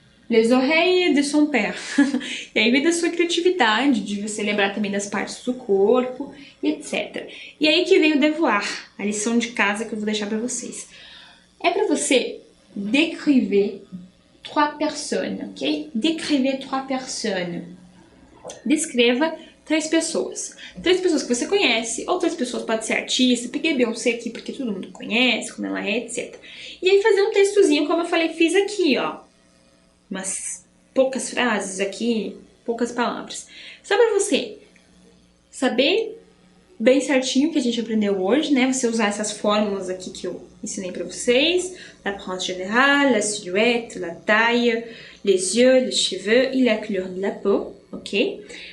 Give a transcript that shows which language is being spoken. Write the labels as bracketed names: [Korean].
[French] Les oreilles de son père. [Portuguese] E aí vem da sua criatividade, de você lembrar também das partes do corpo, e etc. E aí que vem o devoir, a lição de casa que eu vou deixar pra vocês. É pra você [French] décriver 3 personnes, [Portuguese] ok? [French] Décriver 3 personnes. [Portuguese] Descreva 3 pessoas. 3 pessoas que você conhece, ou 3 pessoas pode ser artista, peguei Beyoncé aqui porque todo mundo conhece, como ela é, etc. E aí fazer um textozinho, como eu falei, fiz aqui, ó. Umas poucas frases aqui, poucas palavras. Só pra você saber bem certinho o que a gente aprendeu hoje, né? Você usar essas fórmulas aqui que eu ensinei pra vocês. [French] La apparence générale, la silhouette, la taille, les yeux, les cheveux e la couleur de la peau, ok?